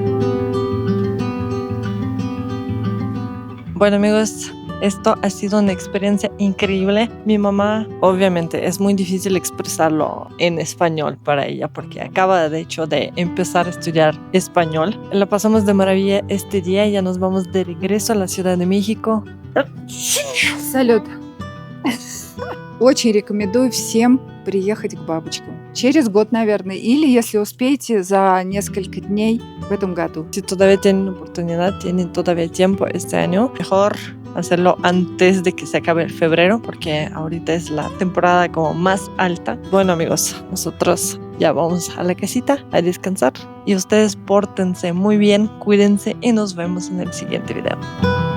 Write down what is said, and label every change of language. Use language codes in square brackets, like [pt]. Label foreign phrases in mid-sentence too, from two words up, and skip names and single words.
[es] Bueno, amigos, esto ha sido una experiencia increíble. Mi mamá, obviamente, es muy difícil expresarlo en español para ella porque acaba de hecho de empezar a estudiar español. La pasamos de maravilla este día y ya nos vamos de regreso a la Ciudad de México. [ru] Салют. Очень рекомендую всем приехать к бабочкам. Через год, наверное, или, если успеете, за несколько дней в этом году. [es] Si todavía tienen oportunidad, tienen todavía tiempo este año, mejor hacerlo antes de que se acabe el febrero, porque ahorita es la temporada como más alta. Bueno, amigos, nosotros ya vamos a la casita a descansar y ustedes pórtense muy bien, cuídense y nos vemos en el siguiente video.